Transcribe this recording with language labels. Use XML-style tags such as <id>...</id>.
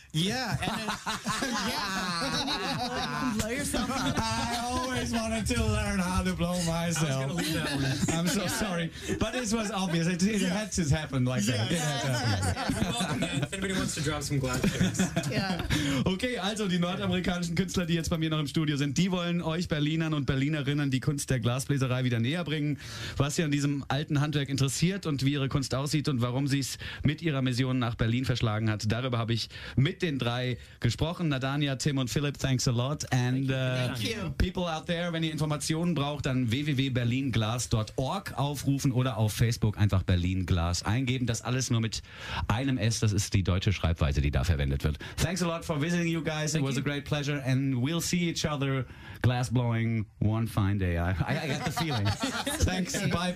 <en>Yeah. And blow yourself up. I always wanted to learn how to blow myself. I was going to leave that one. I'm so sorry, but it was obvious. It had to happen like that. It had to happen. You're welcome, man. If anybody wants to drop some glass jokes. Yeah.</en> <de>Okay, also die nordamerikanischen Künstler, die jetzt bei mir noch im Studio sind, die wollen euch Berlinern und Berlinerinnen die Kunst der Glasbläserei wieder näher bringen, was sie an diesem alten Handwerk interessiert und wie ihre Kunst aussieht und warum sie es mit ihrer Mission nach Berlin verschlagen hat. Darüber habe ich mit den drei gesprochen. Nadania, Tim und Philipp,</de> <en>thanks a lot. And Thank you. people out out there.</en> <de>Wenn ihr Informationen braucht, dann www.berlinglas.org aufrufen oder auf Facebook einfach Berlin Glas eingeben. Das alles nur mit einem S. Das ist die deutsche Schreibweise, die da verwendet wird.</de> <en>Thanks a lot for visiting you guys. It was a great pleasure. And we'll see each other glass blowing one fine day. I got the feeling. Thanks. Bye-bye.</en>